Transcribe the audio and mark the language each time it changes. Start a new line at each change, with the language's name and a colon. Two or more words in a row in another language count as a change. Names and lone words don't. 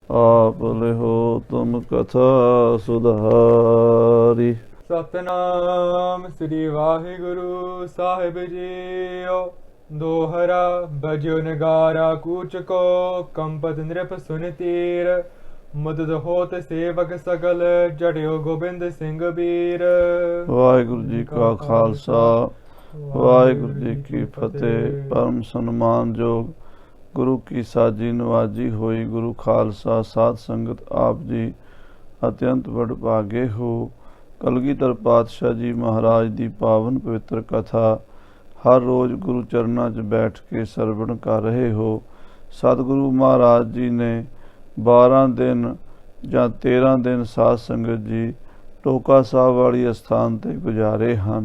Braj: आप लिहो तुम कथा सुधारी।
Punjabi: ਸਤਿਨਾਮ ਸ੍ਰੀ ਵਾਹਿਗੁਰੂ ਸਾਹਿਬ ਜੀਓ।
Braj: दोहरा बजो नगारा कूच को, कंपत नृप सुन तीर। मदद होत सेवक सगल, जड़ियो गोबिंद सिंह बीर।
Punjabi: ਵਾਹਿਗੁਰੂ ਜੀ ਕਾ ਖ਼ਾਲਸਾ ਵਾਹਿਗੁਰੂ ਜੀ ਕੀ ਫ਼ਤਿਹ। ਪਰਮ ਸਨਮਾਨ ਜੋਗ ਗੁਰੂ ਕੀ ਸਾਜੀ ਨਿਵਾਜੀ ਹੋਈ ਗੁਰੂ ਖ਼ਾਲਸਾ ਸਾਧ ਸੰਗਤ ਆਪ ਜੀ ਅਤਿਅੰਤ ਵਡਭਾਗੇ ਹੋ। ਕਲਗੀਧਰ ਪਾਤਸ਼ਾਹ ਜੀ ਮਹਾਰਾਜ ਦੀ ਪਾਵਨ ਪਵਿੱਤਰ ਕਥਾ ਹਰ ਰੋਜ਼ ਗੁਰੂ ਚਰਨਾਂ 'ਚ ਬੈਠ ਕੇ ਸਰਵਣ ਕਰ ਰਹੇ ਹੋ। ਸਤਿਗੁਰੂ ਮਹਾਰਾਜ ਜੀ ਨੇ 12 ਦਿਨ ਜਾਂ 13 ਦਿਨ ਸਾਧ ਸੰਗਤ ਜੀ ਟੋਕਾ ਸਾਹਿਬ ਵਾਲੀ ਅਸਥਾਨ 'ਤੇ ਗੁਜ਼ਾਰੇ ਹਨ।